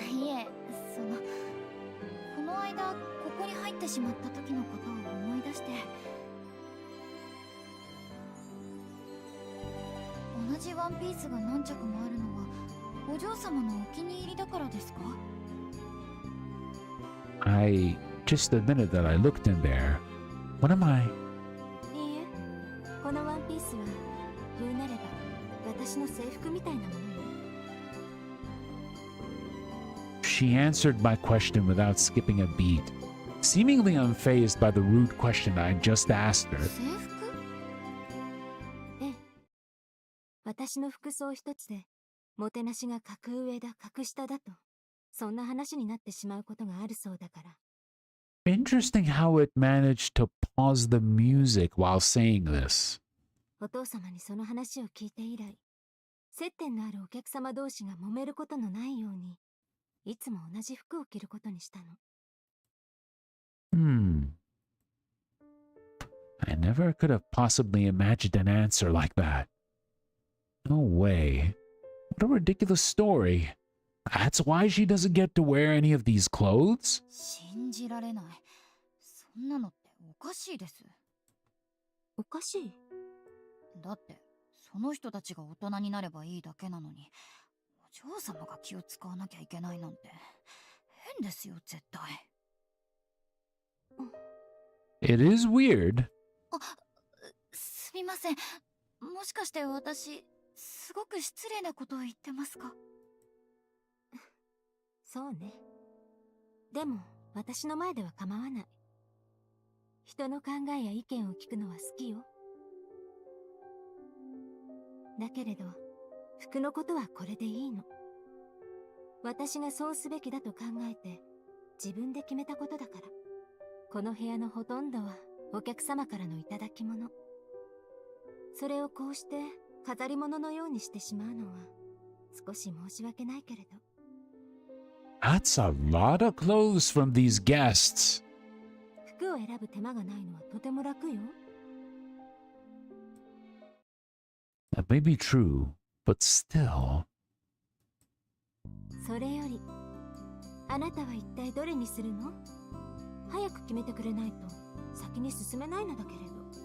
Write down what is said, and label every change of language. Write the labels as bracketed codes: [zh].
[ja] いえ、この間ここに入ってしまった時のことを思い出して、同じワンピースが何着もあるのはお嬢様のお気に入りだからですか？ [en] I just admitted that I looked in there. What am I? [ja] いいえ、このワンピースは言うなれば私の制服みたいなものよ。 [en] She answered my question without skipping a beat. seemingly unfazed by the rude question I just asked her. [ja] 制服？ええ。私の服装一つで、もてなしが格上だ格下だと、そんな話になってしまうことがあるそうだから。 [en] Interesting how it managed to pause the music while saying this. [ja] お父様にその話を聞いて以来、接点のあるお客様同士が揉めることのないように、いつも同じ服を着ることにしたの。 [en] I never could have possibly imagined an answer like that. No way. What a ridiculous story. That's why she doesn't get to wear any of these clothes? [ja] 信じられない。そんなのっておかしいです。おかしい？だって、その人たちが大人になればいいだけなのに、お嬢様が気を使わなきゃいけないなんて、変ですよ、絶対。 [en] It is weird. [ja] すみません。もしかして私、すごく失礼なことを言ってますか？そうね。でも、私の前では構わない。人の考えや意見を聞くのは好きよ。だけれど、服のことはこれでいいの。私がそうすべきだと考えて、自分で決めたことだから。この部屋のほとんどはお客様からの頂き物。それをこうして飾り物のようにしてしまうのは、少し申し訳ないけれど。 [en] That's a lot of clothes from these guests. [ja] 服を選ぶ手間がないのはとても楽よ。 [en] That may be true, but still. [ja] それより、あなたは一体どれにするの？早く決めてくれないと先に進めないのだけれど。